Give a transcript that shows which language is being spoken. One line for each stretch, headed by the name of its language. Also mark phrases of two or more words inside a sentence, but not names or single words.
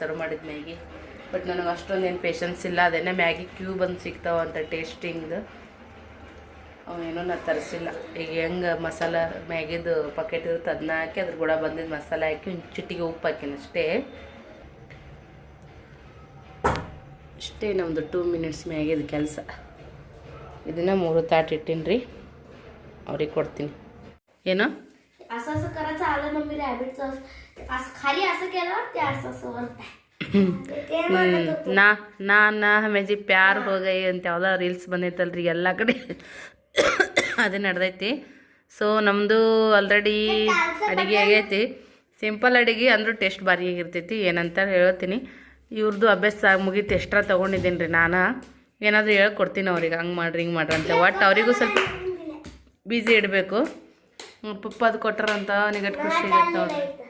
Kannada: ಸರ್ವ್ ಮಾಡಿದ ಮ್ಯಾಗಿ ಬಟ್ ನನಗೆ ಅಷ್ಟೊಂದೇನು ಪೇಷನ್ಸ್ ಇಲ್ಲ ಅದೇನೇ ಮ್ಯಾಗಿ ಕ್ಯೂಬ್ ಅಂತ ಸಿಗ್ತಾವಂತ ಟೇಸ್ಟಿಂಗ್ದು ಅವೇನೋ ನಾನು ತರಿಸಿಲ್ಲ ಈಗ ಹೆಂಗೆ ಮಸಾಲ ಮ್ಯಾಗಿದು ಪಕೆಟ್ ಇರುತ್ತೆ ಅದನ್ನ ಹಾಕಿ ಅದ್ರ ಕೂಡ ಬಂದಿದ್ದು ಮಸಾಲೆ ಹಾಕಿ ಒಂದು ಚಿಟಿಗೆ ಉಪ್ಪು ಹಾಕಿನ ಅಷ್ಟೇ ನಮ್ಮದು 2 ಮಿನಿಟ್ಸ್ ಮ್ಯಾಗಿದ ಕೆಲಸ ಇದನ್ನು 3 ತಾಟ್ ಇಟ್ಟೀನಿ ರೀ ಅವ್ರಿಗೆ ಕೊಡ್ತೀನಿ ಏನು
Marathi: असं असं करायचं आलं ना मी रॅबिटचं असं खाली असं केलं ते असं असं वरतं
Kannada: ನಾ ಹಮೇಜಿ ಪ್ಯಾರ್ ಹೋಗೈ ಅಂತ ಯಾವ್ದೋ ರೀಲ್ಸ್ ಬಂದೈತಲ್ರಿ ಎಲ್ಲ ಕಡೆ ಅದೇ ನಡೆದೈತಿ ಸೊ ನಮ್ಮದು ಆಲ್ರೆಡಿ ಅಡುಗೆ ಆಗೈತಿ ಸಿಂಪಲ್ ಅಡುಗೆ ಅಂದರೂ ಟೇಸ್ಟ್ ಭಾರಿ ಆಗಿರ್ತೈತಿ ಏನಂತ ಹೇಳ್ತೀನಿ ಇವ್ರದ್ದು ಅಭ್ಯಾಸ ಮುಗೀತು ಎಕ್ಸ್ಟ್ರಾ ತೊಗೊಂಡಿದ್ದೀನಿ ರೀ ನಾನು ಏನಾದರೂ ಹೇಳ್ಕೊಡ್ತೀನಿ ಅವ್ರಿಗೆ ಹಂಗೆ ಮಾಡ್ರಿ ಹಿಂಗೆ ಮಾಡ್ರಿ ಅಂತ ಒಟ್ಟು ಅವರಿಗೂ ಸ್ವಲ್ಪ ಬಿಸಿ ಇಡಬೇಕು ಪಪ್ಪ ಅದು ಕೊಟ್ಟಾರಂತ ನಿಗಟ್ ಖುಷಿ ಆಗೈತೆ ನೋಡ್ರಿ